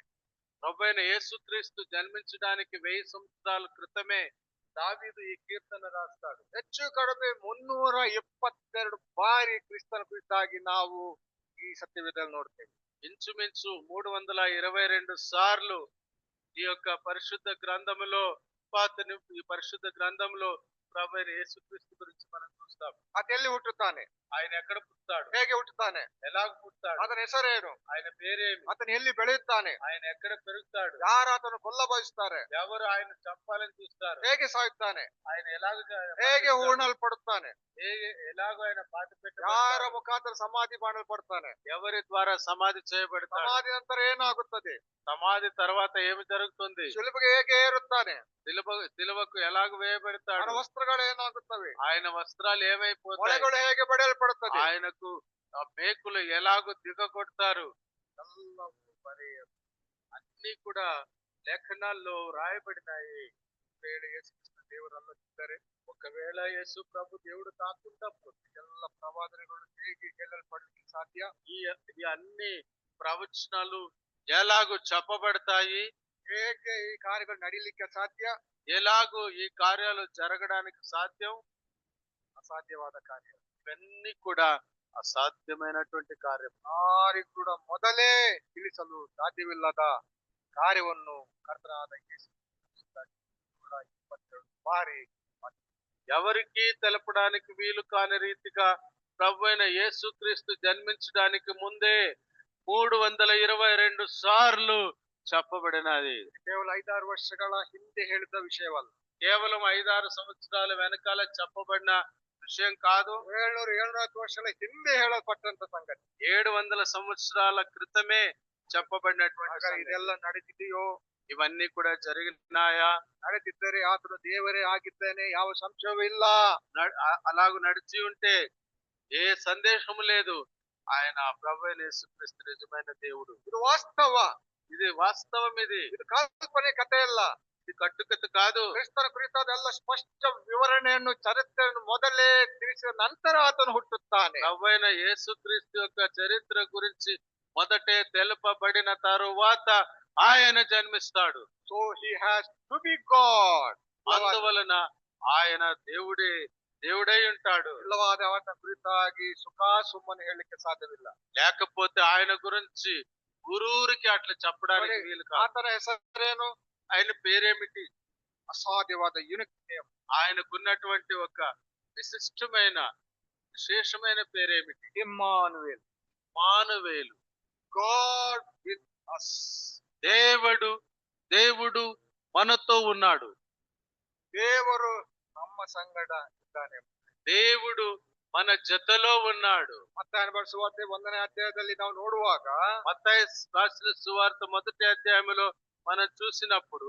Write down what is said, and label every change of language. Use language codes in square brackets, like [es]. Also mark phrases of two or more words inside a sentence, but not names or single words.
[te] ప్రభువైన యేసుక్రీస్తు జన్మించడానికి 1000 సంవత్సరాల క్రితమే దావీదు ఈ కీర్తన రాస్తాడు. [kn] ಹೆಚ್ಚು ಕಡಿಮೆ 372 ಬಾರಿ ಕ್ರಿಸ್ತನ ಕುರಿತಾಗಿ ನಾವು ಈ ಸತ್ಯವೇದದಲ್ಲಿ ನೋಡ್ತೇವೆ. [te] ఇంచుమించు 322 సార్లు ఈ యొక్క పరిశుద్ధ గ్రంథములో, ఈ పరిశుద్ధ గ్రంథంలో ప్రభువైన యేసుక్రీస్తు గురించి మనం చూస్తాం. [kn] ಆತ ಎಲ್ಲಿ ಹುಟ್ಟುತ್ತಾನೆ, [te] ఆయన ఎక్కడ పుట్టాడు, [kn] ಹೇಗೆ ಹುಟ್ಟುತ್ತಾನೆ, [te] ఎలాగ పుట్టాడు, [kn] ಆತನ ಹೆಸರೇನು, [te] ఆయన పేరేమి, [kn] ಆತನ ಎಲ್ಲಿ ಬೆಳೆಯುತ್ತಾನೆ, [te] ఆయన ఎక్కడ పెరుగుతాడు, [kn] ಯಾರು ಆತನು ಕೊಲ್ಲ ಬಯಸುತ್ತಾರೆ, [te] ఎవరు ఆయన చంపాలని చూస్తారు, [kn] ಹೇಗೆ ಸಾಯುತ್ತಾನೆ, [te] ఆయన ఎలాగ [kn] ಹೇಗೆ ಹೂಣಲ್ಪಡುತ್ತಾನೆ, [te] ఎలాగో ఆయన పాతి [kn] ಯಾರ [te] పెట్టారు, [kn] ಮುಖಾಂತರ ಸಮಾಧಿ ಮಾಡಲ್ಪಡ್ತಾನೆ, [te] ఎవరి ద్వారా సమాధి చేయబడతాడు, [kn] ಸಮಾಧಿ ನಂತರ ಏನಾಗುತ್ತದೆ, [te] సమాధి తర్వాత ఏమి జరుగుతుంది, [kn] ಶಿಲುಬೆಗೆ ಹೇಗೆ ಏರುತ್ತಾನೆ, [te] సిలువకు ఎలాగ వేయబడతాడు, [kn] ಅವನ ವಸ್ತ್ರಗಳು ಏನಾಗುತ್ತವೆ, [te] ఆయన వస్త్రాలు ఏమైపోతాయి, [kn] ಮೊಳೆಗಳು ಹೇಗೆ ಬಡಿಯಲ್ಪಡುತ್ತದೆ, [te] ఆయనకు మేకులు ఎలాగో దిగగొడతారు, మరి అన్ని కూడా లేఖనాల్లో రాయబడినాయి. [kn] యేసుక్రీస్తు ದೇವರು ಅಲ್ಲದಿದ್ದರೆ, [te] ఒకవేళ యేసు ప్రభు దేవుడు కాకుండా [kn] ಎಲ್ಲ ಪ್ರವಾದನೆಗಳು ಹೇಗೆ ಹೇಳಲ್ಪಡಲಿಕ್ಕೆ ಸಾಧ್ಯ, [te] ఈ అన్ని ప్రవచనాలు ఎలాగో చెప్పబడతాయి, [kn] ಹೇಗೆ ಈ ಕಾರ್ಯಗಳು ನಡೀಲಿಕ್ಕೆ ಸಾಧ್ಯ, [te] ఎలాగో ఈ కార్యాలు జరగడానికి సాధ్యం, [kn] ಅಸಾಧ್ಯವಾದ ಕಾರ್ಯ. [te] ఇవన్నీ కూడా అసాధ్యమైనటువంటి కార్యం. [kn] ಯಾರಿಗೂ ಕೂಡ ಮೊದಲೇ ತಿಳಿಸಲು ಸಾಧ್ಯವಿಲ್ಲದ ಕಾರ್ಯವನ್ನು ಕರ್ತನಾದ ಯೇಸು ಕ್ರಿಸ್ತನು ಕೂಡ 22 ಬಾರಿ [te] ఎవరికి తెలపడానికి వీలు కాని రీతిగా ప్రభువైన యేసుక్రీస్తు జన్మించడానికి ముందే 322 సార్లు చెప్పబడినది. [kn] ಕೇವಲ 5-6 ವರ್ಷಗಳ ಹಿಂದೆ ಹೇಳಿದ ವಿಷಯವಲ್ಲ. [te] కేవలం 5-6 సంవత్సరాల వెనకాల చెప్పబడిన విషయం కాదు. [kn] 700-750 ವರ್ಷಗಳ ಹಿಂದೆ ಹೇಳಲ್ಪಟ್ಟಂತ ಸಂಗತಿ. [te] 700 సంవత్సరాల క్రితమే చెప్పబడినటువంటి [kn] ಹಾಗಾದ್ರೆ [te] సంగతి. [kn] ಇದೆಲ್ಲ ನಡೆದಿದೆಯೋ? [te] ఇవన్నీ కూడా జరిగినాయా? [kn] ನಡೆದಿದ್ದರೆ ಆತನು ದೇವರೇ ಆಗಿದ್ದಾನೆ, ಯಾವ ಸಂಶಯವೂ ಇಲ್ಲ. [te] అలాగూ నడిచి ఉంటే ఏ సందేహము లేదు, ఆయన ప్రభువైన యేసుక్రీస్తు నిజమైన దేవుడు. [kn] ಇದು ವಾಸ್ತವ, [te] ఇది వాస్తవం. [kn] ಇದು ಕಲ್ಪನೆ ಕಥೆ ಅಲ್ಲ. [te] ఇది కట్టుకథ కాదు. [kn] ಕ್ರಿಸ್ತನ ಕುರಿತಾದ ಎಲ್ಲ ಸ್ಪಷ್ಟ ವಿವರಣೆಯನ್ನು ಚರಿತ್ರೆಯನ್ನು ಮೊದಲೇ ತಿಳಿಸಿದ ನಂತರ ಆತನು ಹುಟ್ಟುತ್ತಾನೆ. [te] ప్రభువైన యేసుక్రీస్తు యొక్క చరిత్ర గురించి మొదటే తెలుపబడిన తరువాత ఆయన జన్మిస్తాడు. [en] So he has to be God. [te] అందువలన ఆయన దేవుడై ఉంటాడు. [kn] ಇಲ್ಲವಾದ ಅವನ ಕುರಿತಾಗಿ ಸುಖ ಸುಮ್ಮನೆ ಹೇಳಲಿಕ್ಕೆ ಸಾಧ್ಯವಿಲ್ಲ. [te] లేకపోతే ఆయన గురించి ఊరూరికి అట్లా చెప్పడానికి వీలు కాదు. [kn] ಆತನ ಹೆಸರೇನು? [te] ఆయన పేరేమిటి? [en] అసాధ్యವಾದ unique name. [te] ఆయనకున్నటువంటి ఒక విశేషమైన పేరేమిటి? ఇమ్మానుయేల్. మానువేలు. [en] God with us. [te] దేవుడు మనతో ఉన్నాడు. [kn] ದೇವರು ನಮ್ಮ ಸಂಗಡ ಇದ್ದಾನೆ. [te] దేవుడు మన జతలో ఉన్నాడు. [kn] ಮತ್ತಾಯನ ಬರೆದ ಸುವಾರ್ತೆ 1ನೇ ಅಧ್ಯಾಯದಲ್ಲಿ ನಾವು ನೋಡುವಾಗ, [te] మత్తయి రాసిన సువార్త 1వ అధ్యాయంలో మనం చూసినప్పుడు